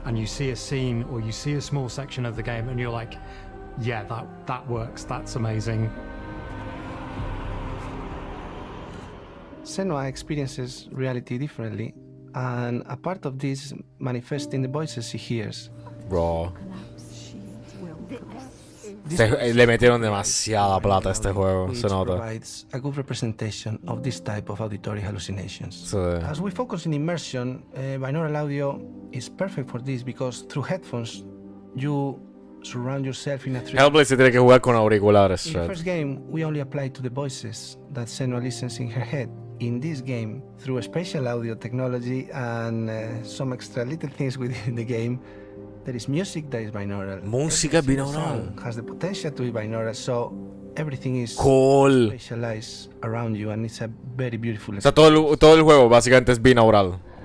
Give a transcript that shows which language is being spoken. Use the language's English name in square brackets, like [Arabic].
[English] And you see a scene or you see a small section of the game and you're like, yeah, that works, that's amazing. Senua experiences reality differently, and a part of this manifests in the voices she hears. Bro. [Spanish] Le metieron demasiada plata a este juego, se nota. [English] Provides a good representation of this type of auditory hallucinations. [Spanish] Sí. [English] As we focus in immersion, binaural audio is perfect for this because through headphones you surround yourself in a 3D. [Spanish] Hellblade se tiene que jugar con auriculares. [English] In the first game, we only applied to the voices that Senua listens in her head. In this game, through spatial audio technology and some extra little things within the game, there is music that is binaural. [Spanish] Música [English] Every single [Spanish] binaural. [English] song has the potential to be binaural, so everything is Cool. spatialized around you, and it's a very beautiful. [Spanish] O sea, todo el juego básicamente es binaural.